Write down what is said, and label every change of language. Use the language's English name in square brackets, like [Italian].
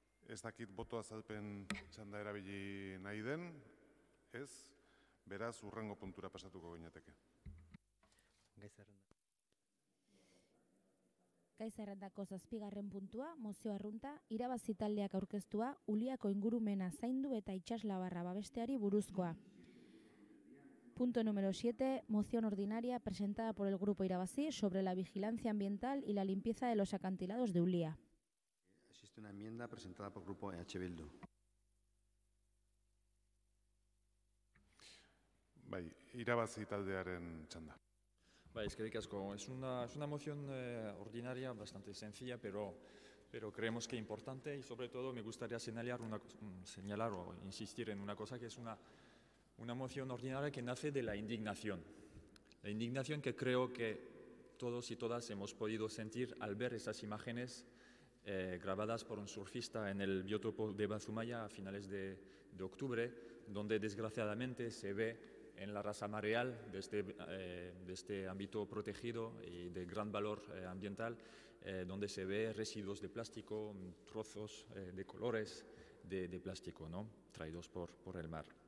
[Basque] Ez dakit boto azalpen txanda erabili nahi den, ez, beraz hurrengo puntura pasatuko ginateke. Gai zerrendako 7. puntua, mozio arrunta, irabazi taldeak aurkeztua, Uliako ingurumena zaindu eta itsaslabarra babesteari buruzkoa. [Spanish] Punto número 7, moción ordinaria presentada por el Grupo Irabazi sobre la vigilancia ambiental y la limpieza de los acantilados de Ulia. Existe una enmienda presentada por el Grupo Bildu. [Basque] Bai, irabazi taldearen txanda. Eskerrik asko. [Spanish] Es una moción ordinaria bastante sencilla, pero creemos que importante y sobre todo me gustaría señalar o insistir en una cosa que es una moción ordinaria que nace de la indignación. La indignación que creo que todos y todas hemos podido sentir al ver esas imágenes grabadas por un surfista en el biotopo de Bazumaya a finales de octubre, donde desgraciadamente se ve en la raza mareal de este ámbito protegido y de gran valor ambiental, donde se ve residuos de plástico, trozos de colores de plástico, ¿no?, traídos por el mar.